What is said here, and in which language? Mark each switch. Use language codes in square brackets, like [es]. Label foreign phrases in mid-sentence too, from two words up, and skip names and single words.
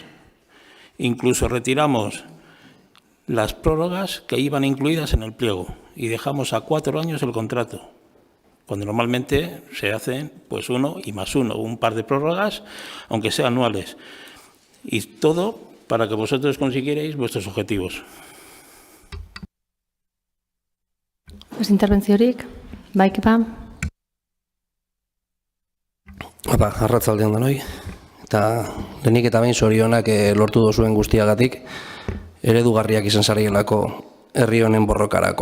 [es] Incluso retiramos las prórrogas que iban incluidas en el pliego y dejamos a 4 años el contrato, cuando normalmente se hacen pues 1 y más 1, un par de prórrogas, aunque sean anuales. Y todo para que vosotros consiguierais vuestros objetivos. [eu] Beste interbentziorik? Bai, Kepa? Arratsaldean denoi. Eta lehenik eta behin zorionak lortu dozuen guztiagatik, eredugarriak izan zarielako herri honen borrokarako.